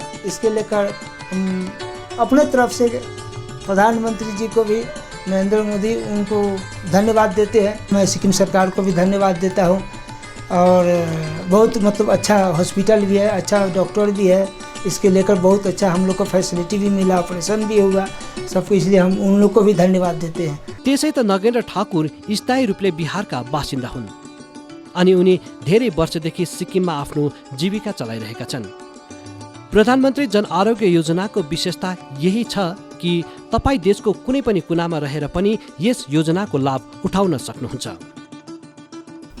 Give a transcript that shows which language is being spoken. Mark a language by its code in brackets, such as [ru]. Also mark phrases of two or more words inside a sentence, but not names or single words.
[hi] इसके लेकर हम अपने तरफ से प्रधानमंत्री जी को भी, नरेंद्र मोदी, उनको धन्यवाद देते हैं। मैं सिक्किम सरकार को भी धन्यवाद देता हूँ। और बहुत मतलब अच्छा हॉस्पिटल भी है, अच्छा डॉक्टर भी है, इसके लेकर बहुत अच्छा हम लोग को फैसिलिटी भी मिला, ऑपरेशन भी हुआ सबको, इसलिए हम उन लोग को भी धन्यवाद देते हैं। [ne] त्यसै त नगेन्द्र ठाकुर स्थायी रूपले बिहारका बासिन्दा हुन् अनि उनी धेरै वर्षदेखि सिक्किममा आफ्नो जीविका चलाइरहेका छन्। प्रधानमन्त्री जन आरोग्य योजनाको विशेषता यही छ कि तपाईँ देशको कुनै पनि कुनामा रहेर पनि यस योजनाको लाभ उठाउन सक्नुहुन्छ।